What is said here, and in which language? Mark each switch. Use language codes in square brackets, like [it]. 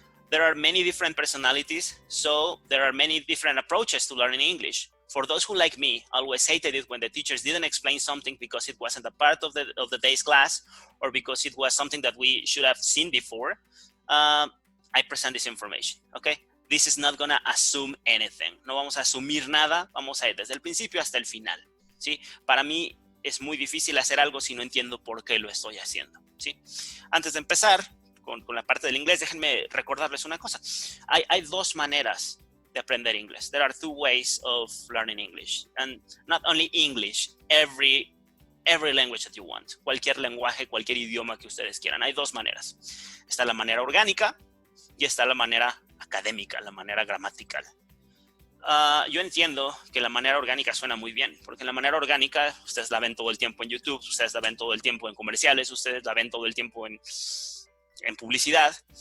[en] There are many different personalities, so there are many different approaches to learning English. For those who, like me, always hated it when the teachers didn't explain something because it wasn't a part of the day's class, or because it was something that we should have seen before, I present this information, okay? This is not gonna assume anything. [es] No vamos a asumir nada, vamos a ir desde el principio hasta el final, ¿sí? Para mí es muy difícil hacer algo si no entiendo por qué lo estoy haciendo, ¿sí? Antes de empezar con la parte del inglés, déjenme recordarles una cosa. Hay dos maneras de aprender inglés. [en] There are two ways of learning English. And not only English, every language that you want. [es] Cualquier lenguaje, cualquier idioma que ustedes quieran. Hay dos maneras. Está la manera orgánica y está la manera académica, la manera gramatical. Yo entiendo que la manera orgánica suena muy bien, porque la manera orgánica ustedes la ven todo el tiempo en YouTube, ustedes la ven todo el tiempo en comerciales, ustedes la ven todo el tiempo en publicidad.